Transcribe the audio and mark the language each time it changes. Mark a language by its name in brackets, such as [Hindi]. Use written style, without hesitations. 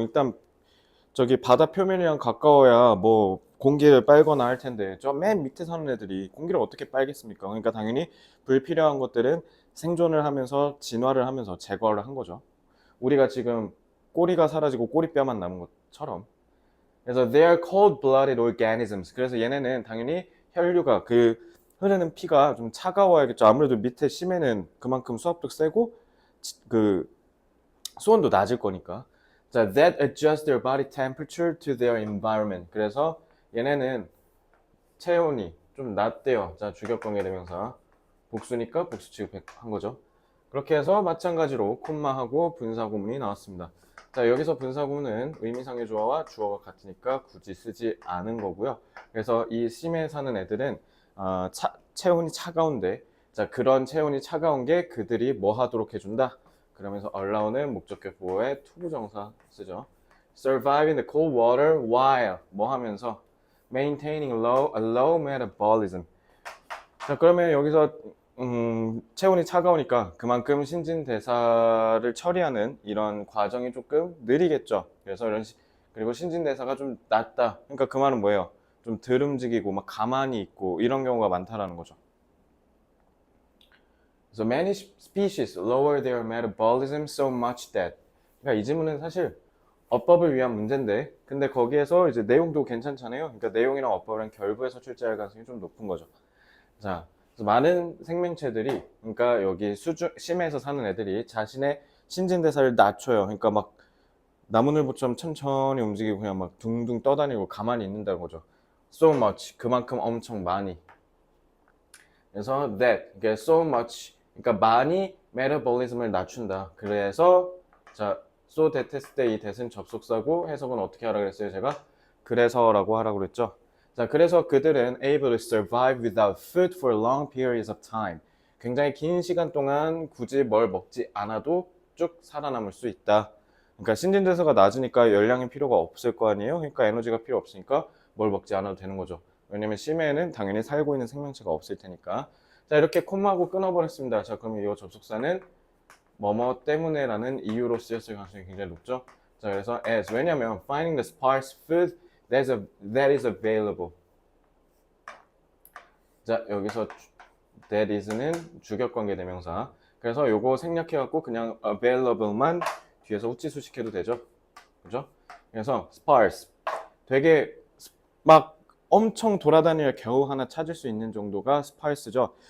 [Korean] 일단 저기 바다 표면이랑 가까워야 뭐 공기를 빨거나 할 텐데 저 맨 밑에 사는 애들이 공기를 어떻게 빨겠습니까? 그러니까 당연히 불필요한 것들은 생존을 하면서 진화를 하면서 제거를 한 거죠. 우리가 지금 꼬리가 사라지고 꼬리뼈만 남은 것처럼. 그래서 [English] they are cold-blooded organisms. [Korean] 그래서 얘네는 당연히 혈류가, 그 흐르는 피가 좀 차가워야겠죠. 아무래도 밑에 심해는 그만큼 수압도 세고 그 수온도 낮을 거니까. 자, [English] that adjust their body temperature to their environment. [Korean] 그래서 얘네는 체온이 좀 낮대요. 자, 주격관계 대명사. 복수니까 복수 취급한 거죠. 그렇게 해서 마찬가지로 콤마하고 분사구문이 나왔습니다. 자, 여기서 분사구문은 의미상의 주어와 주어가 같으니까 굳이 쓰지 않은 거고요. 그래서 이 심해에 사는 애들은 체온이 차가운데, 자, 그런 체온이 차가운 게 그들이 뭐 하도록 해준다? 그러면서 allow는 목적격 보호에 투부정사 쓰죠. [English] survive in the cold water while [Korean] 뭐 하면서 [English] maintaining a low metabolism. [Korean] 자, 그러면 여기서 체온이 차가우니까 그만큼 신진대사를 처리하는 이런 과정이 조금 느리겠죠. 그래서 그리고 신진대사가 좀 낮다. 그러니까 그 말은 뭐예요? 좀 덜 움직이고 막 가만히 있고 이런 경우가 많다라는 거죠. [English] So many species lower their metabolism so much that. [Korean] 그러니까 이 질문은 사실 어법을 위한 문제인데, 근데 거기에서 이제 내용도 괜찮잖아요. 그러니까 내용이랑 어법이랑 결부해서 출제할 가능성이 좀 높은 거죠. 자, 많은 생명체들이, 그러니까 여기 심해에서 사는 애들이 자신의 신진대사를 낮춰요. 그러니까 막 나무늘보처럼 천천히 움직이고 그냥 막 둥둥 떠다니고 가만히 있는다는 거죠. [English] So much, [Korean] 그만큼 엄청 많이. 그래서 that, 이게 so much, 그러니까 많이 metabolism을 낮춘다. 그래서 자, so that 했을 때 이 that은 접속사고 해석은 어떻게 하라 그랬어요? 제가 그래서라고 하라고 그랬죠. 자, 그래서 그들은 [English] able to survive without food for long periods of time. [Korean] 굉장히 긴 시간 동안 굳이 뭘 먹지 않아도 쭉 살아남을 수 있다. 그러니까 신진대사가 낮으니까 열량이 필요가 없을 거 아니에요? 그러니까 에너지가 필요 없으니까 뭘 먹지 않아도 되는 거죠. 왜냐면 심해에는 당연히 살고 있는 생명체가 없을 테니까. 자, 이렇게 콤마하고 끊어버렸습니다. 자, 그럼 이 접속사는 뭐뭐 때문에라는 이유로 쓰였을 가능성이 굉장히 높죠. 자, 그래서 [English] as, [Korean] 왜냐면 [English] finding the sparse food that is available. [Korean] 자, 여기서 that is는 주격관계 대명사. 그래서 요거 생략해갖고 그냥 available만 뒤에서 후치수식해도 되죠. 그죠? 그래서 sparse, 되게 막 엄청 돌아다니며 겨우 하나 찾을 수 있는 정도가 sparse죠.